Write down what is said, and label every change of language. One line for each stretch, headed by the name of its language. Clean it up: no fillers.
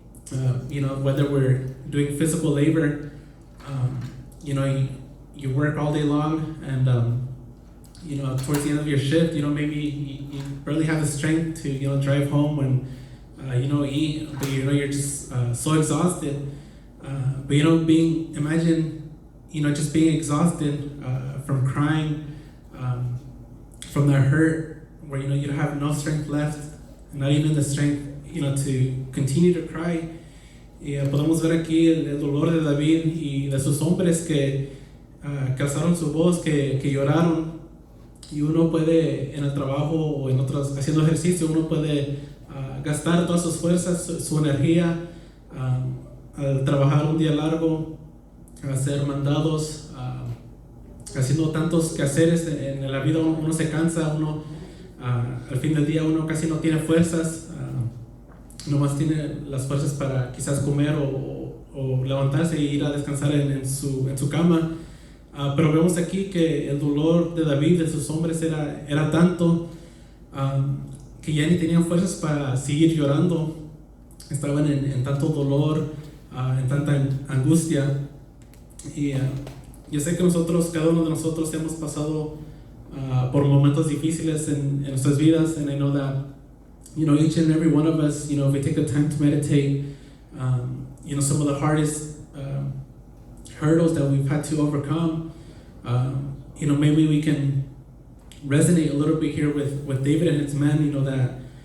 English: Whether we're doing physical labor, you work all day long, and towards the end of your shift, maybe you barely have the strength to drive home and eat, but you're just so exhausted. But imagine just being exhausted from crying, from that hurt, where you have no strength left, not even the strength to continue to cry.
Spanish: Y podemos ver aquí el dolor de David y de sus hombres que alzaron su voz, que lloraron. Y uno puede, en el trabajo o en otras, haciendo ejercicio, uno puede gastar todas sus fuerzas, su energía al trabajar un día largo, a hacer mandados, haciendo tantos quehaceres en la vida. Uno se cansa, uno al fin del día uno casi no tiene fuerzas, nomás tiene las fuerzas para quizás comer o levantarse e ir a descansar en su cama. Pero vemos aquí que el dolor de David, de sus hombres, era tanto que ya ni tenían fuerzas para seguir llorando. Estaban en tanto dolor, en tanta angustia. Y yo sé que cada uno de nosotros hemos pasado por momentos difíciles en nuestras vidas,
English: and I know that each and every one of us, if we take the time to meditate, some of the hardest hurdles that we've had to overcome, maybe we can resonate a little bit here with David and his men, that